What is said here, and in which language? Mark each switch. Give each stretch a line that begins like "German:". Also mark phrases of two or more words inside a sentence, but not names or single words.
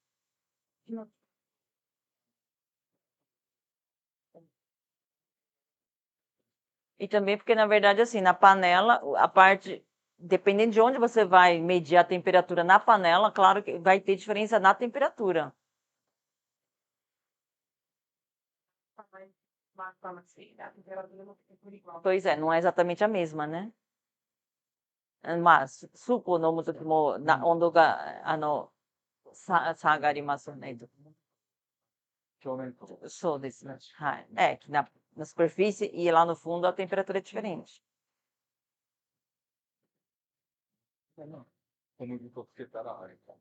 Portuguese: E também porque, na verdade, assim, na panela, a parte, dependendo de onde você vai medir a temperatura na panela, claro que vai ter diferença na temperatura. Pois é, não é exatamente a mesma, né? Mas,
Japanese: スープを飲むときも温度が差がありますね。表面と。そうですね。
Portuguese: はい。É, que na superfície e lá no fundo a temperatura é diferente.
Japanese: 小麦粉つけたらあれか。